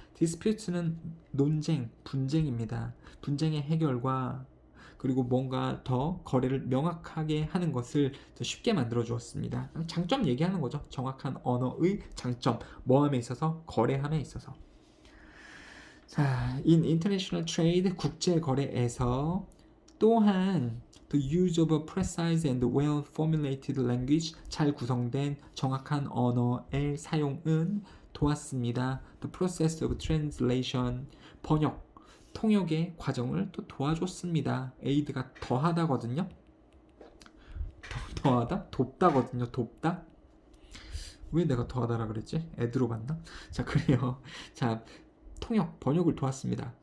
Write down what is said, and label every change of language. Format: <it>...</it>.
<ko>disputes는 논쟁, 분쟁입니다. 분쟁의 해결과 그리고 뭔가 더 거래를 명확하게 하는 것을 더 쉽게 만들어 주었습니다. 장점 얘기하는 거죠. 정확한 언어의 장점, 뭐함에 있어서 거래함에 있어서.</ko> <en>자, in international trade</en> <ko>국제 거래에서 또한</ko> <en>the use of a precise and well formulated language</en> <ko>잘 구성된 정확한 언어의 사용은 도왔습니다.</ko> <en>The process of translation</en> <ko>번역 통역의 과정을 또 도와줬습니다. aid가 더하다거든요. 더하다? 돕다거든요. 돕다? 왜 내가 더하다라 그랬지? 애드로 봤나? 자, 그래요. 자, 통역, 번역을 도왔습니다.</ko>